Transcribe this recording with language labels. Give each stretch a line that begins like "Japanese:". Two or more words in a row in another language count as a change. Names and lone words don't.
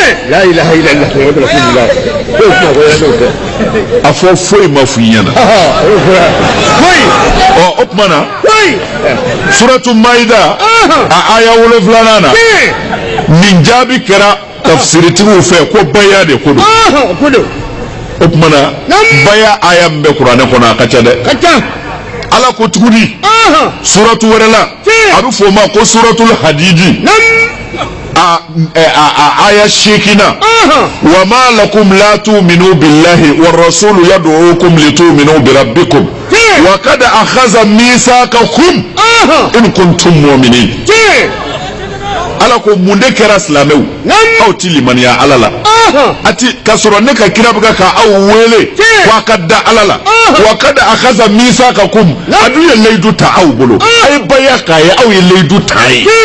Bambara: a fɔ foyi ma f'i ɲɛna o tuma na suratu maida a aya 7 na nin jaabi kɛra tafsiritigiw fɛ ko baya de ko don o tuma na baya aya min bɛ kuranɛ kɔnɔ a ka ca dɛ ala ko tuguni suratu wɛrɛ la a bɛ fɔ o ma ko suratul hadidi aya 8
Arabic: وما لكم لا تؤمنون بالله والرسول يدعوكم لتؤمنوا بربكم وقد أخذ ميثاقكم إن كنتم مؤمنين
Bambara: ala ko mun de kɛra silamɛw aw ti limaniya ala la ati ka sɔrɔ ne ka kira bɛ ka aw wele ko a ka da ala la
Arabic: وقد أخذ ميثاقكم
Bambara: a dun ye layidu ta aw bolo a ye baya k'a ye aw ye layidu ta ye